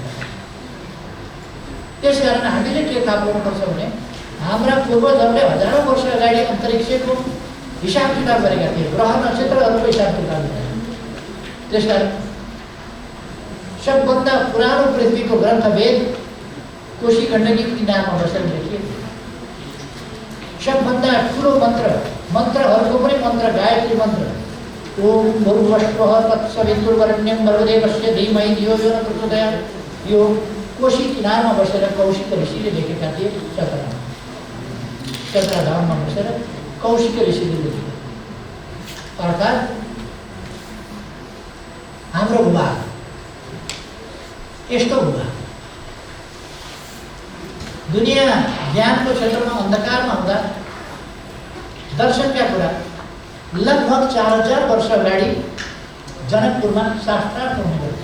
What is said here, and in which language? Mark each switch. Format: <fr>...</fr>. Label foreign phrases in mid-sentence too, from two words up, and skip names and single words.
<ne>त्यसकारण हामीले के थाहा पाउनुपर्छ भने हाम्रा पूर्वजहरूले हजारौँ वर्ष अगाडि अन्तरिक्षको हिसाब किताब गरेका थिए, ग्रह नक्षत्रहरूको हिसाब किताब गरे। त्यसकारण सबभन्दा पुरानो पृथ्वीको ग्रन्थ वेद कोशी गण्डकीको किनारमा बसेर लेखिएको। सबभन्दा ठुलो मन्त्रहरूको पनि मन्त्र गायत्री मन्त्र,</ne> <sa>ओम भूर्भुवः तत्सवितुर्वरेण्यं भर्गदेवस्य धीमहि धियो यो न प्रचोदयात्,</sa> <ne>यो कोशी किनारमा बसेर कौशिक ऋषिले लेखेका थिए चतराधाममा बसेर कौशिक ऋषिले लेखेका अर्थात् हाम्रो भूभाग यस्तो भूभाग दुनियाँ ज्ञानको क्षेत्रमा अन्धकारमा हुँदा दर्शनका कुरा लगभग 4000 वर्ष अगाडि जनकपुरमा शास्त्रार्थ हुने गर्थ्यो।</ne>